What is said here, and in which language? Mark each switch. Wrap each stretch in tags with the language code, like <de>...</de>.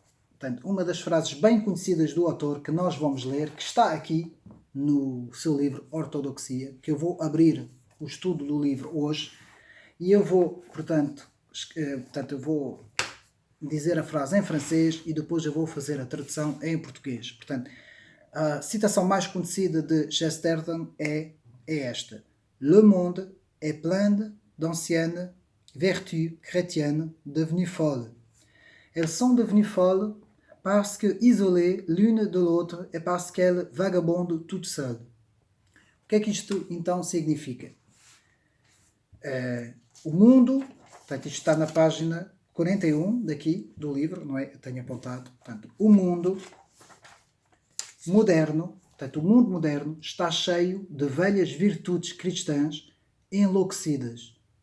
<pt>Portanto, uma das frases bem conhecidas do autor que nós vamos ler, que está aqui no seu livro Ortodoxia, que eu vou abrir o estudo do livro hoje, e eu vou, portanto eu vou dizer a frase em francês e depois eu vou fazer a tradução em português. Portanto, a citação mais conhecida de Chesterton é esta:</pt> <fr>Le monde est plein d'anciennes vertus chrétiennes devenues folles. Elles sont devenues folles parce que isolées l'une de l'autre et parce qu'elles vagabondent toutes seules.</fr> <pt>O que é que isto então significa? O mundo, portanto isto está na página 41 daqui do livro, não é? Eu tenho apontado. Portanto, o mundo moderno está cheio de velhas virtudes cristãs enlouquecidas.</pt>